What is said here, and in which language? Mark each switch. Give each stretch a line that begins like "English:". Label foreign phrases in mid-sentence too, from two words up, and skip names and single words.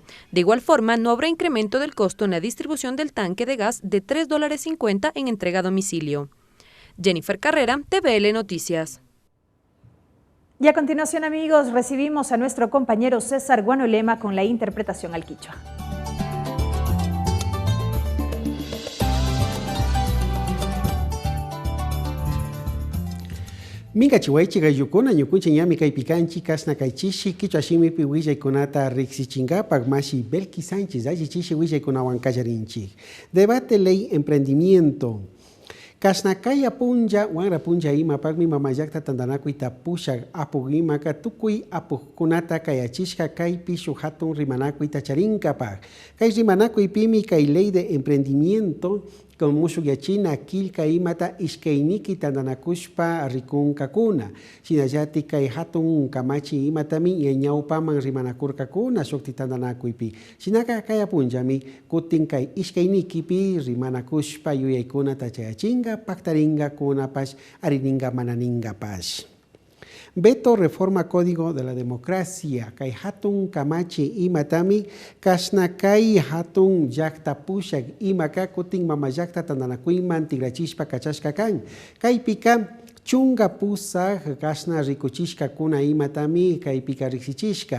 Spanish: De igual forma, no habrá incremento del costo en la distribución del tanque de gas de $3.50 en entrega a domicilio. Jennifer Carrera, TVL Noticias. Y a continuación, amigos, recibimos a nuestro compañero César Guanolema con la interpretación al quichua.
Quechua: Minga chihuaychi gayukuna ñukunchi ñami kay picanchi kasna kay chishi kichwa shimipi willaykunata riksichingapak mashi Belki Sánchez alli chishi willaykunawan kallarinchik.
Spanish: Debate ley emprendimiento.
Quechua: Kasnakaya punja, wangra punja ima pagmi mamayakta tandanakuy tapusha apugimaka tukuy apukunata kayachishka kay pishu hatun rimanakuy tacharinkapak. Kay rimanakuy pimi kay
Spanish: ley de emprendimiento con
Quechua: musugyachina kilka imata ishkainiki tandanakushpa rikunkakuna. Shinallati kay hatun kamachi imatami ñawpaman rimanakurkakuna shukti tandanakuypi. Shinaka kaya punjami kutin kay ishkainikipi rimanakushpa yuyaykuna tachayachinga paktaringa kunapash arininga mananingapash.
Spanish: Veto reforma Código de la Democracia,
Quechua: kay hatun kamachi imatami, kasna kay hatun yakta pushak imaka kuting mama yakta tandanakuyman tigrachishpa kachashka kan. Kay pika chunga pusa kasna rikuchishka kuna imatami kay pika riksichishka.